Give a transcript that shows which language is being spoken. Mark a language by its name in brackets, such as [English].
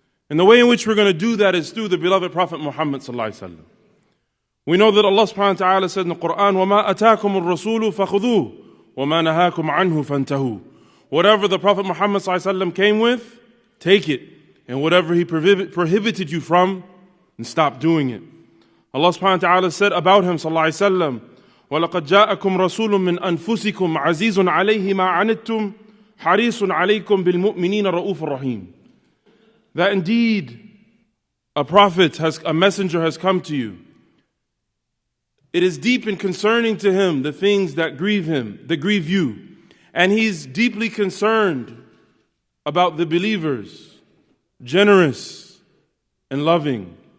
[English] And the way in which we're going to do that is through the beloved Prophet Muhammad sallallahu alaihi wasallam. We know that Allah subhanahu wa ta'ala said in the Quran, [Arabic] وَمَا أَتَاكُمُ الرَّسُولُ فَخُذُوهُ وَمَا نَهَاكُمْ عَنْهُ فَانْتَهُوا. [English] Whatever the Prophet Muhammad sallallahu alaihi wasallam came with, take it. And whatever he prohibited you from, and stop doing it. [Arabic] Allah subhanahu wa ta'ala [English] said about him [Arabic] sallallahu alaihi wasallam, وَلَقَدْ جَاءَكُمْ رَسُولٌ مِّنْ أَنفُسِكُمْ عَزِيزٌ عَلَيْهِ مَا عَنِتُّمْ حَرِيصٌ عَلَيْكُمْ بِالْمُؤْمِنِينَ رَؤُوفٌ رَحِيمٌ. [English] That indeed a messenger has come to you. It is deep and concerning to him the things that grieve him, that grieve you. And he's deeply concerned about the believers, generous and loving.